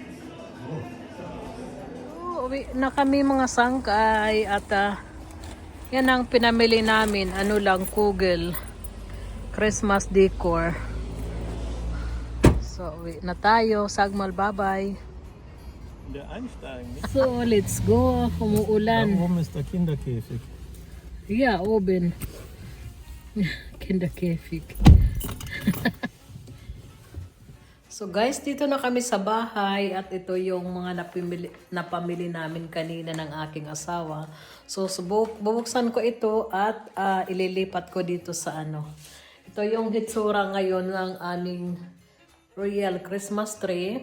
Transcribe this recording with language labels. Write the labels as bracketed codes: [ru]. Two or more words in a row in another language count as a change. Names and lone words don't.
[tl] Uwi na kami mga sangkay at yan ang pinamili namin. Ano lang, Kugel. [en] Christmas decor. [tl] So, uwi na tayo. Sagmal, bye-bye. [de] Der einsteigen, nicht? [en] So, let's go. [de] Da [tl] Umuulan. [de] oben ist der Kinderkäfig. Ja, oben. Kinderkäfig. [tl] So guys, dito na kami sa bahay at ito yung mga napamili namin kanina ng aking asawa. So bubuksan ko ito at ililipat ko dito sa ano. Ito yung hitsura ngayon ng aming Royal [en] Christmas tree.